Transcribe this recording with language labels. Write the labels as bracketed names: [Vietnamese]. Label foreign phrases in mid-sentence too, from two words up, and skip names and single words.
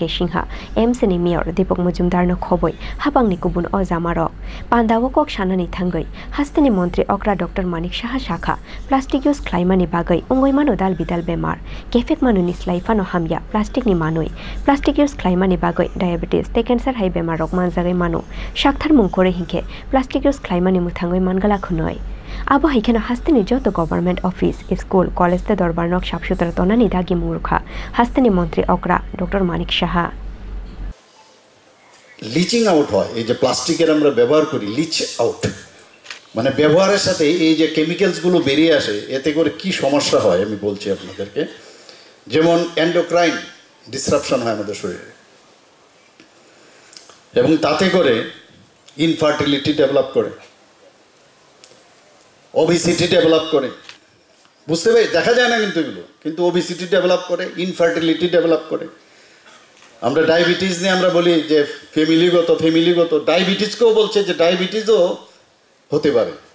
[Turkic languages] Sinha, Hasteni Mayor Dipok Mujumdar no Khoboi, Habang ni Kubun o Zamarok, Panda wa Kok Shanani Thangwi, Hasteni Mantri Okra Dr.Manik Saha Shakha, [English] Plastic use [Turkic languages] Klaimani Bagai, Ungoi Mano Dal Bidal Bemar, Kefek Manu Nislaifano Hamya, Plastic ni Manui, [English] Plastic use [Turkic languages] Klaimani Bagai, Diabetes, Te Cancer Hai Bemar Rok Manzare Manu, Shakthar Mungkore Hinke, Plastic use Klaimani Muthangoi Mangala Khunoi. Abo Hikeno Hasteni Jotto [English] Govtment Office, School, College [Turkic languages] tei Darbar Nok Sutra Tonani Dagimung Rwkha, Hasteni Mantri Okra, Dr.Manik Saha. [English] leaching out [Bangla] হয় এই যে প্লাস্টিকের আমরা ব্যবহার করি [English] leach out [Bangla] মানে ব্যবহারের সাথে এই যে কেমিক্যালসগুলো বেরিয়ে আসে এতে করে কি সমস্যা হয় আমি বলছি আপনাদেরকে যেমন [English] endocrine disruption [Bangla] হয় আমাদের শরীরে এবং তাতে করে [English] infertility develop [Bangla] করে [English] obesity develop [Bangla] করে বুঝতে পারি দেখা যায় না কিন্তু [English] obesity develop [Bangla] করে [English] infertility develop [Bangla] করে আমরা ডায়াবেটিস নিয়ে আমরা বলি যে ফ্যামিলিগত ডায়াবেটিসকেও বলছে যে ডায়াবেটিসও হতে পারে